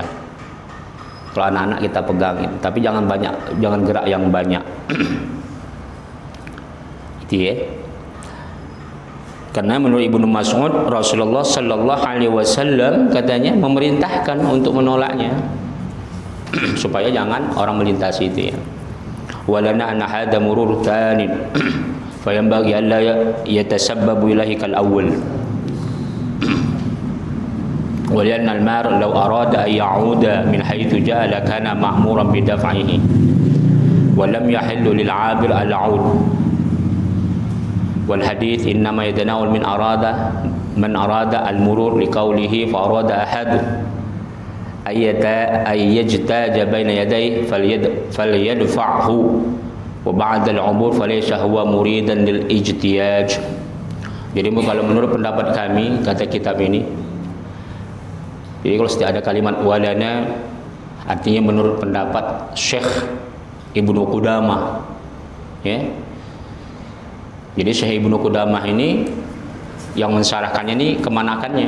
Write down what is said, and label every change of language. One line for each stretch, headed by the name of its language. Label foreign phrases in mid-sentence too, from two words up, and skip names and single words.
Indonesian: Kalau anak-anak kita pegangin, tapi jangan banyak, jangan gerak yang banyak. Itu ya. Karena menurut Ibnu Mas'ud, Rasulullah
Arabic: صلى الله عليه وسلم
Indonesian: katanya memerintahkan untuk menolaknya supaya jangan orang melintasi itu ya.
Arabic: ولنا أن هذا مرور ثان فينبغي أن لا يتسبب إليه كالأول. ولأن المار لو أراد أن يعود من حيث جاء لكان مأمورا بدفعه ولم يحل للعابر العود والحديث إنما يتناول من أراد المرور لقوله فأراد أحد أن يجتاز بين يديه فليدفعه وبعد العبور فليس هو مريدا للاجتياز.
Indonesian: Jadi kalau menurut pendapat kami, kata kitab ini, jadi kalau setiap ada kalimat walana, artinya menurut pendapat Syekh Ibnu Qudamah ya. Jadi Syekh Ibnu Qudamah ini yang mensyarahkannya ini kemanakannya.